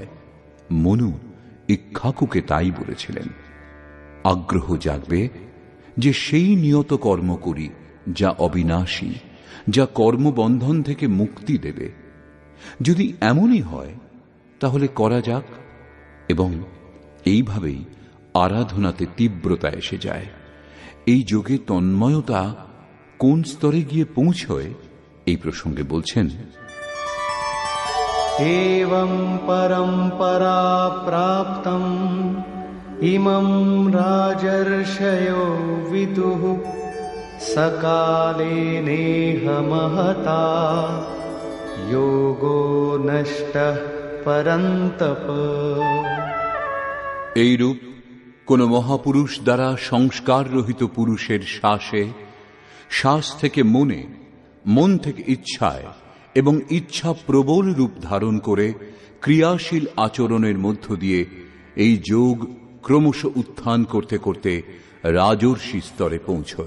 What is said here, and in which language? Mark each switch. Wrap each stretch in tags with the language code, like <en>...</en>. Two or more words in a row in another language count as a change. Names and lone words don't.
<bn>মনু ইক্ষ্বাকুকে তাই বলেছিলেন, আগ্রহ জাগবে যে সেই নিয়ত কর্ম করি যা অবিনাশী, যা কর্মবন্ধন থেকে মুক্তি দেবে। যদি এমনই হয় তাহলে করা যাক। এবং এইভাবেই আরাধনাতে তীব্রতা এসে যায়। এই যোগে তন্ময়তা কোন স্তরে গিয়ে পৌঁছয় এই প্রসঙ্গে বলছেন,</bn> <sa>एवं परम्परा प्राप्तम् इमं राजर्षयो विदुः सकाले नेह महता योगो नष्टः परन्तप।</sa> <bn>এইরূপ কোন মহাপুরুষ দ্বারা সংস্কার রহিত পুরুষের শ্বাসে, শ্বাস থেকে মনে, মন থেকে ইচ্ছায় এবং ইচ্ছা প্রবল রূপ ধারণ করে ক্রিয়াশীল আচরণের মধ্য দিয়ে এই যোগ ক্রমশ উত্থান করতে করতে রাজর্ষি স্তরে পৌঁছয়।</bn>